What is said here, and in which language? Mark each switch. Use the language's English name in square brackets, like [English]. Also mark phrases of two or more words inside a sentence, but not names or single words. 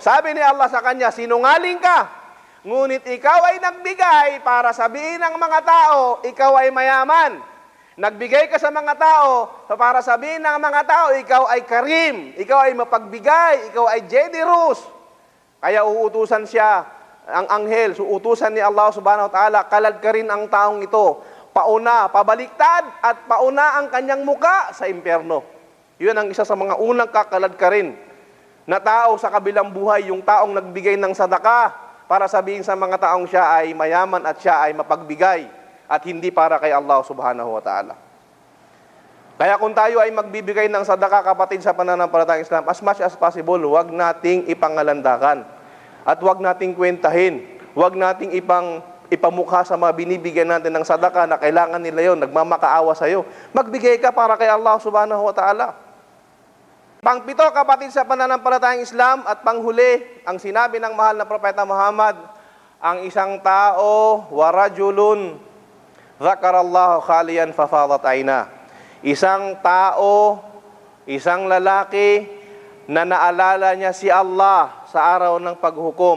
[Filipino] Sabi ni Allah sa kanya, sinungaling ka. Ngunit ikaw ay nagbigay para sabihin ng mga tao, ikaw ay mayaman. Nagbigay ka sa mga tao para sabihin ng mga tao, ikaw ay karim, ikaw ay mapagbigay, ikaw ay generous. Kaya uutusan siya, ang anghel, utusan ni [Arabic] الله سبحانه وتعالى, [Filipino] kalad ka rin ang taong ito. Pauna, pabaliktad, at pauna ang kanyang muka sa impyerno. Yun ang isa sa mga unang kakalad ka rin na tao sa kabilang buhay, yung taong nagbigay ng sadaka para sabihin sa mga taong siya ay mayaman at siya ay mapagbigay at hindi para kay [Arabic] الله سبحانه وتعالى. [Filipino] Kaya kung tayo ay magbibigay ng sadaka, kapatid, sa pananampalatayang Islam, [English] as much as possible, [Filipino] huwag nating ipangalandakan. At huwag nating kwentahin, huwag nating ipamukha sa mga binibigyan natin ng sadaka na kailangan nila yon, nagmamakaawa sa iyo. Magbigay ka para kay [Arabic] الله سبحانه وتعالى. [Filipino] Pang-7, kapatid, sa pananampalatayang Islam, at panghuli, ang sinabi ng mahal na Propeta Muhammad, ang isang tao, [Arabic] ورجل ذكر الله خاليا ففاضت عين. [Filipino] Isang tao, isang lalaki, na naalala niya si Allah sa araw ng paghukom.